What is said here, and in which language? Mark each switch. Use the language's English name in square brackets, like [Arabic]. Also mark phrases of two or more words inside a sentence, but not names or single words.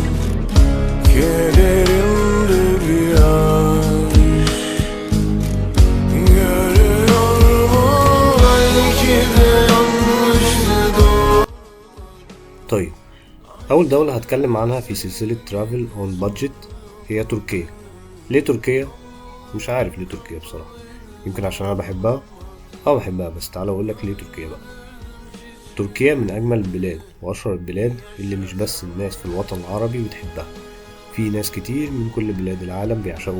[Turkish] kederimde bir yaş. Görüyor mu belki de yanlıştı doğru. [Arabic] طيب، أول دولة هتكلم عنها في سلسلة [English] travel on budget [Arabic] هي تركيا. ليه تركيا؟ مش عارف ليه تركيا بصراحة. يمكن عشان أنا بحبها. بحبها، بس تعالى أقولك ليه تركيا بقى. تركيا من أجمل البلاد وأشهر البلاد اللي مش بس الناس في الوطن العربي بتحبها، في ناس كتير من كل بلاد العالم بيعشقوها.